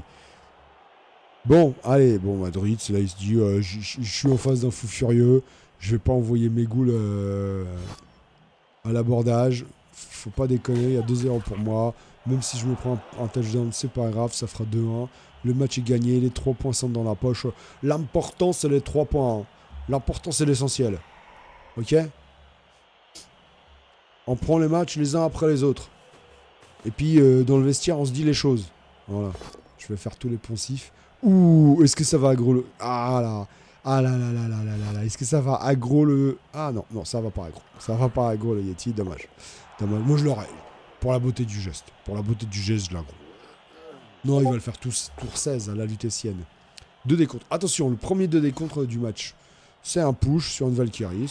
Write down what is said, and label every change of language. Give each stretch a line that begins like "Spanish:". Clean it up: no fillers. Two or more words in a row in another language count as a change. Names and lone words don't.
French: Bon, allez, Madrid, là il se dit, je suis en face d'un fou furieux, je vais pas envoyer mes ghouls à l'abordage, faut pas déconner, il y a 2-0 pour moi, même si je me prends un touchdown, c'est pas grave, ça fera 2-1, le match est gagné, les 3 points sont dans la poche, l'important c'est les 3 points, hein. L'important c'est l'essentiel, ok ? On prend les matchs les uns après les autres. Et puis, dans le vestiaire, on se dit les choses. Voilà. Je vais faire tous les poncifs. Ouh, est-ce que ça va aggro le... Ah là. Ah là là là là là là là. Est-ce que ça va aggro le... Ah non, ça va pas aggro. Ça va pas aggro le Yeti, dommage. Moi, je l'aurais. Pour la beauté du geste. Je l'aggro. Non, il va le faire tour 16 à la lutétienne. 2 décomptes. Attention, le premier 2 décomptes du match. C'est un push sur une Valkyrie.